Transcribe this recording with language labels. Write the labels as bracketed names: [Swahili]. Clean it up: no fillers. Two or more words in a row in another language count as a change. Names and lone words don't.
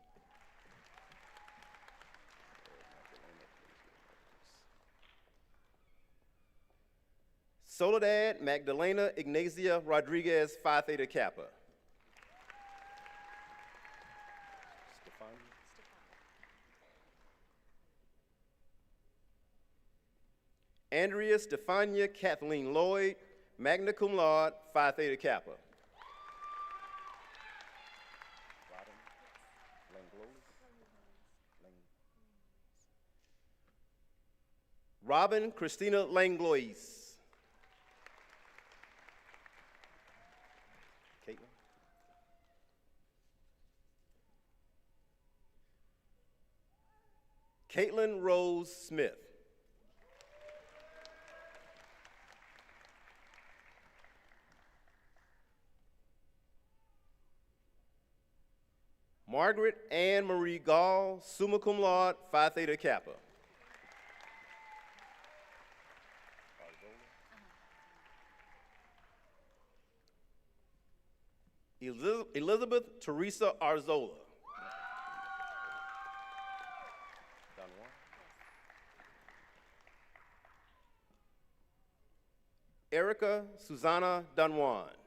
[English] Soledad Magdalena Ignacia Rodriguez, Phi Theta Kappa. Andrea Stefania Kathleen Lloyd, [Latin] magna cum laude, [English] Phi Theta Kappa. Robin Christina Langlois. Caitlin Rose Smith. Margaret Ann Marie Gall, [Latin] summa cum laude, [English] Phi Theta Kappa. Elizabeth Teresa Arzola. Erica Susanna Dunwan.